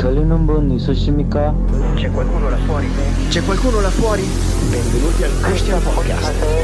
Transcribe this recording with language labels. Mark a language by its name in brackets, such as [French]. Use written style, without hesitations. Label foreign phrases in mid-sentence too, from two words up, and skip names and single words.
[Korean] 하는 분 있으십니까? [Italian] C'è qualcuno là fuori? C'è qualcuno là fuori? Benvenuti al Christian Podcast.